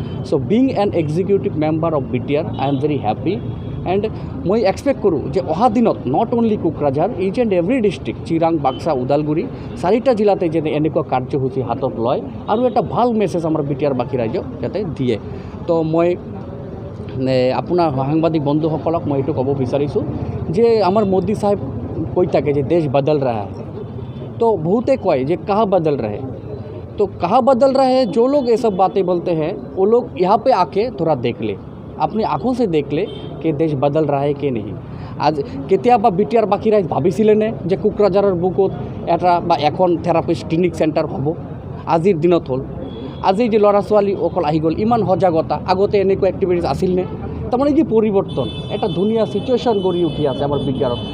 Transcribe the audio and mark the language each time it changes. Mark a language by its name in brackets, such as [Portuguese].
[English] so' being an executive member of BTR I am very happy and [Assamese] মই expect কৰোঁ যে অহা দিনত [English] not only [Assamese] Kokrajhar, [English] each and every district, [Assamese] Chirang, Baksa, Udalguri 4টা জিলাতে যেনে এনেকুৱা কাৰ্যসূচী হাতত লয় আৰু এটা ভাল মেছেজ আমাৰ বিটিআৰবাসী ৰাইজক যাতে দিয়ে। তো মই আপোনাৰ সাংবাদিক বন্ধুসকলক মই এইটো ক'ব বিচাৰিছোঁ যে আমাৰ মোদী চাহেব কৈ থাকে যে দেশ বদল [Hindi] रहा है, तो बहुते कहे जे कहाँ बदल रहे, तो कहाँ बदल रहे हैं? जो लोग ये सब बातें बोलते हैं वो लोग यहाँ पे आके थोड़ा देख ले, अपनी आँखों से देख ले कि देश बदल रहा है कि नहीं। [Assamese] आज কেতিয়াবা বিটিআৰবাসী ৰাইজ ভাবিছিলেনে যে কোকৰাঝাৰৰ বুকুত এটা বা এখন থেৰাপিষ্ট ক্লিনিক চেণ্টাৰ হ'ব? আজিৰ দিনত হ'ল। আজি যে ল'ৰা ছোৱালী অকল আহি গ'ল, ইমান সজাগতা, আগতে এনেকুৱা এক্টিভিটিছ আছিল নে? তাৰমানে কি পৰিৱৰ্তন, এটা ধুনীয়া চিটুৱেশ্যন গঢ়ি উঠি আছে আমাৰ বিটিআৰত।